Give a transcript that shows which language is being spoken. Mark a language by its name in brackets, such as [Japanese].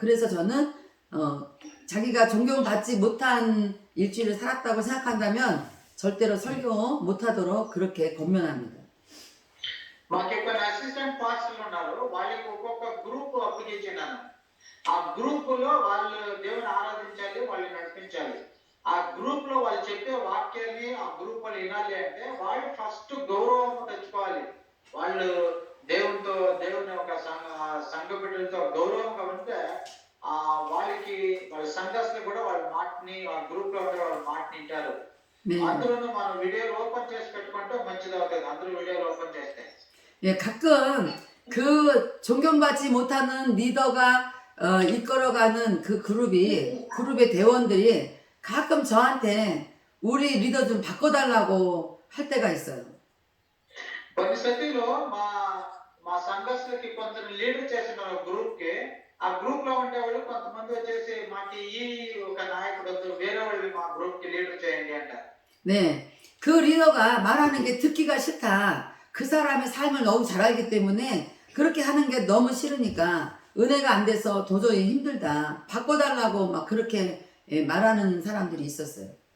[Korean] 그래서 저는 자기가 존경받지 못한 일주일을 살았다고 생각한다면 절대로 설교 못하도록 그렇게 권면합니다. [Telugu] మాకు కొన్ని అసిస్టెంట్ పాస్టర్లు ఉన్నారు, వాళ్ళకి ఒక్కొక్క గ్రూప్ అప్పగించినాను. ఆ గ్రూప్ లో వాళ్ళు దేవుని ఆరాధించాలి, వాళ్ళు నడిపించాలి. ఆ గ్రూప్ లో వాళ్ళు చెప్పే వాక్యాన్ని ఆ గ్రూప్ వాళ్ళు వినాలి అంటే వాళ్ళు ఫస్ట్ గౌరవం తెచ్చుకోవాలి. వాళ్ళు దేవుని ఒక సంఘ బిడ్డలతో గౌరవంగా ఉంటే వాళ్ళకి వాళ్ళ సంఘస్థులు కూడా వాళ్ళ మాటని ఆ గ్రూప్ లో ఉండే వాళ్ళ మాటని వింటారు. [Korean] 네. [Telugu] అందులోనూ మనం వీడియోలు ఓపెన్ చేసి పెట్టుకుంటే మంచిది అవుతుంది. అందరూ వీడియోలు ఓపెన్ చేస్తే. [Korean] 예, 가끔 그 존경받지 못하는 리더가 이끌어가는 그 그룹의 대원들이 가끔 저한테 우리 리더 좀 바꿔달라고 할 때가 있어요. [Telugu] కొన్ని స్థితిలో మా సంఘస్థులకి కొందరు లీడర్ చేసిన గ్రూప్ కి ఆ గ్రూప్ లో ఉండే వాళ్ళు కొంతమంది వచ్చేసి మాకు ఈ ఒక నాయకుడు వద్దు, వేరే వాళ్ళు మా గ్రూప్ కి లీడర్ చేయండి అంటారు. [Korean] 네, 그 리더가 말하는 게 듣기가 싫다. 그 사람의 삶을 너무 잘 알기 때문에 그렇게 하는 게 너무 싫으니까 은혜가 안 돼서 도저히 힘들다. 바꿔달라고 막 그렇게 말하는 사람들이 있었어요.